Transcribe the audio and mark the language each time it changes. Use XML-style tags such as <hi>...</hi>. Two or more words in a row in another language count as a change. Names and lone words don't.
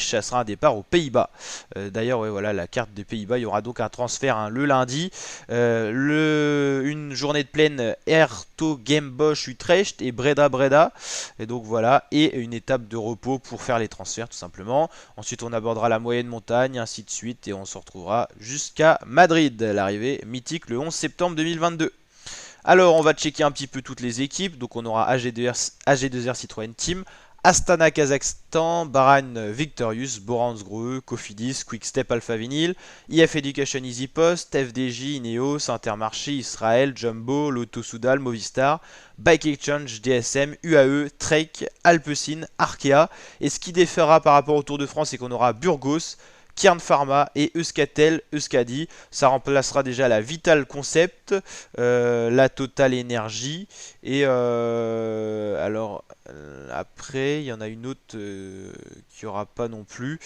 <fr>Ça sera un départ aux Pays-Bas. D'ailleurs ouais, voilà la carte des Pays-Bas, il y aura donc un transfert, hein, le lundi, une journée de plaine Hertogenbosch Utrecht et Breda, et donc voilà, et une étape de repos pour faire les transferts tout simplement. Ensuite on abordera la moyenne montagne, ainsi de suite, et on se retrouvera jusqu'à Madrid, l'arrivée mythique le 11 septembre 2022. Alors on va checker un petit peu toutes les équipes. Donc on aura AG2R Citroën Team, Astana Kazakhstan, Bahrain Victorious, Boransgreux, Cofidis, Quickstep Alpha Vinyl, IF Education Easy Post, FDJ, Ineos, Intermarché, Israël, Jumbo, Lotto Soudal, Movistar, Bike Exchange, DSM, UAE, Trek, Alpecin, Arkea. Et ce qui diffèrera par rapport au Tour de France, c'est qu'on aura Burgos, Kern Pharma et Euskaltel, Euskadi. Ça remplacera déjà la Vital Concept, la Total Energy. Et alors après, il y en a une autre qui n'y aura pas non plus.</fr>